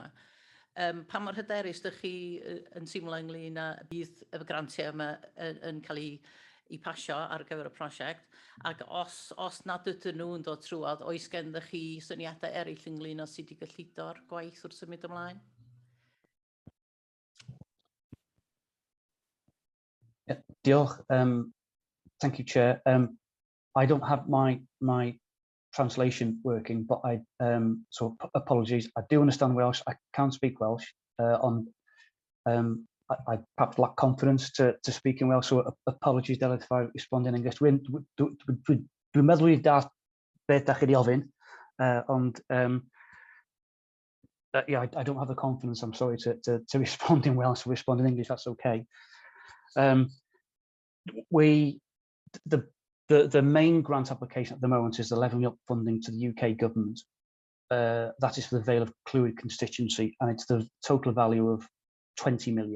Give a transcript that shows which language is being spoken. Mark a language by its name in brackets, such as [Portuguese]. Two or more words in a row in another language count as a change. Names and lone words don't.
[Welsh] Pa mor hyderus ydych chi yn teimlo ynglyn â bydd y grantiau yma yn cael ei pasio ar gyfer y prosiect, ac os nad ydyn nhw'n dod trwad, oes gendych chi syniadau eraill ynglyn â sut i gyllido'r gwaith wrth symud ymlaen? Diolch. [English] Thank you, Chair. I don't have my translation working, but so apologies. I do understand Welsh. I can't speak Welsh. I perhaps lack confidence to speak in Welsh, so apologies, Delyth, if I respond in English. [Welsh] Dwi'n meddwl i da beth da chi di ofyn, ond [English] yeah, I don't have the confidence. I'm sorry to respond in Welsh. To respond in English, that's okay. The main grant application at the moment is the levelling up funding to the UK government. That is for the Vale of Clwyd constituency, and it's the total value of 20 million.